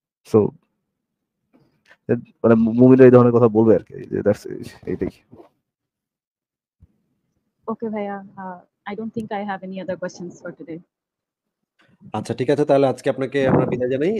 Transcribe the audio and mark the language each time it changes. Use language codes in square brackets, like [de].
[bn] So মানে মুমিনরা এই ধরনের কথা বলবে আরকি। দ্যাটস এইটাই। [en] Okay, Bhaiya. I don't think I have any other questions for today. [bn] আচ্ছা ঠিক আছে, তাহলে আজকে আপনাকে আমরা বিদায় জানাই।